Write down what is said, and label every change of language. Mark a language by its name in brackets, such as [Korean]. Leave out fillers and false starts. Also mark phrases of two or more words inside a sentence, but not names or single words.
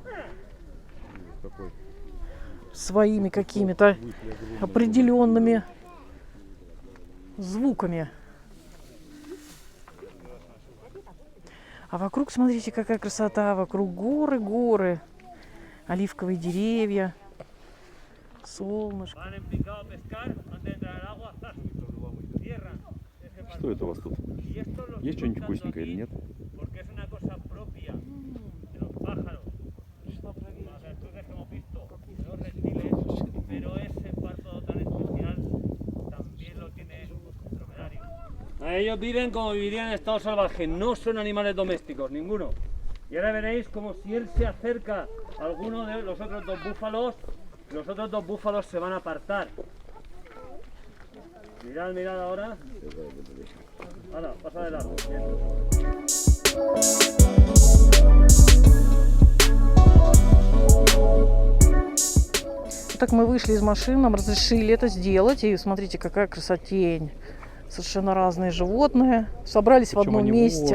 [Russian] Своими какими-то определенными звуками. А вокруг, смотрите, какая красота. Вокруг горы, горы. Оливковые деревья. Солнышко. [Spanish] Van en picado a pescar antes de entrar al agua. Cierran ese paso. [Russian] Что это у вас тут? [Spanish] Y esto lo [Russian] Есть [Spanish] estoy [Russian] что-нибудь [Spanish] contando [Russian] вкусненькое или [Spanish] aquí [Russian] нет? [Spanish] Porque es una cosa propia de los pájaros. Las virtudes que hemos visto de los reptiles, pero ese párpado tan especial también lo tiene el dromedario. Ellos viven como vivirían en estado salvaje, no son animales domésticos, ninguno. Y ahora veréis como si él se acerca a alguno de los otros dos búfalos se van a apartar. Mirad, mirad ahora. Ahora, pasa de largo. Bien. [Russian] Так мы вышли из машины, нам разрешили это сделать. И смотрите, какая красотень. Совершенно разные животные. Собрались в одном месте.